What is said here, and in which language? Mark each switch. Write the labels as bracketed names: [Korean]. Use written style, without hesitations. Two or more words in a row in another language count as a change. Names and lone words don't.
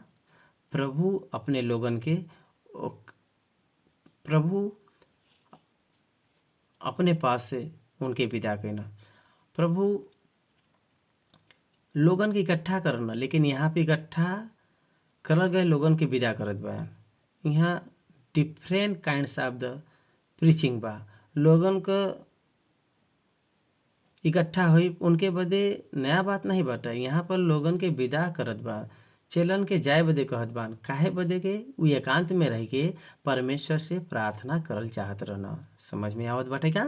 [Bhojpuri] प्रभु अपने लोगन के प्रभु अपने पास से उनके विदा करना, प्रभु लोगन के इकट्ठा करना, लेकिन यहाँ पे इकट्ठा करल गए लोगन के विदा करत बा। यहाँ [English] different kinds of the preaching [Bhojpuri] बा। लोगन का इकट्ठा हुई उनके बदे नया बात नहीं बाटा। यहाँ पर लोगन के विदा करत बा, चेलन के जाए बदे कहत बान। काहे बदे के उ एकांत में रह के परमेश्वर से प्रार्थना करल चाहत रहना। समझ में आवत बाटे का?